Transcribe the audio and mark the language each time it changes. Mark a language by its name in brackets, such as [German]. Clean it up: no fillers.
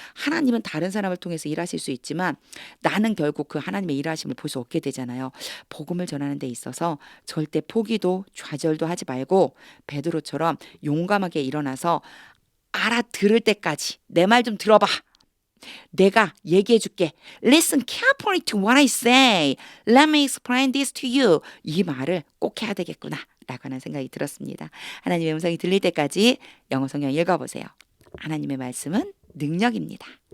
[Korean] 하나님은 다른 사람을 통해서 일하실 수 있지만 나는 결국 그 하나님의 일하심을 볼 수 없게 되잖아요. 복음을 전하는 데 있어서 절대 포기도 좌절도 하지 말고 베드로처럼 용감하게 일어나서 알아들을 때까지 내 말 좀 들어봐. 내가 얘기해 줄게. [English] Listen carefully to what I say. Let me explain this to you. [Korean] 이 말을 꼭 해야 되겠구나 라고 하는 생각이 들었습니다. 하나님의 음성이 들릴 때까지 영어 성경 읽어보세요. 하나님의 말씀은 능력입니다.